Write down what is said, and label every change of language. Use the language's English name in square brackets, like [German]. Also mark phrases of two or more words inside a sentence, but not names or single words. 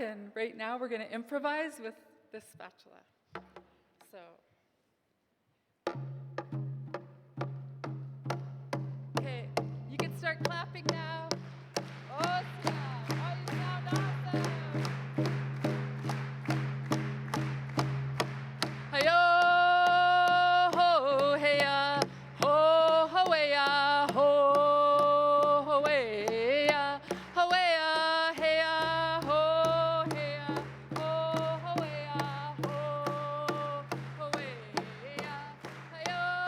[English] And right now we're going to improvise with this spatula. So, okay, you can start clapping now. Awesome! Oh, you sound awesome! Hi-yo, ho, hey-ya, ho, ho-way-ya, ho, ho-way-ya, ho-way-ya, hey-ya, ho, hey-ya, ho, ho-way-ya, ho, ho-way-ya, hi-yo,